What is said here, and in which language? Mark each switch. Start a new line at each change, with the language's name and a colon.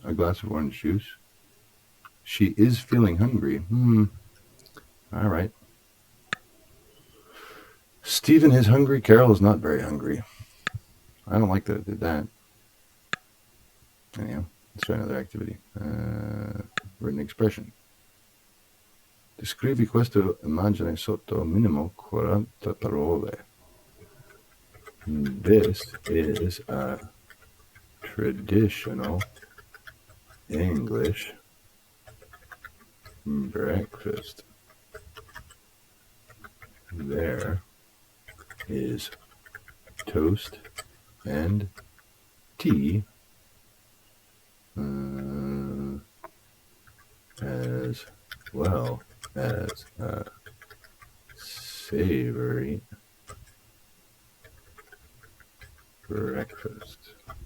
English: A glass of orange juice. She is feeling hungry. All right. Stephen is hungry. Carol is not very hungry. I don't like that it did that. Anyhow, let's try another activity. Written expression.
Italian: Descrivi questo immagine sotto minimo 40 parole.
English: This is a traditional English breakfast. There is toast and tea, as well as a savory breakfast.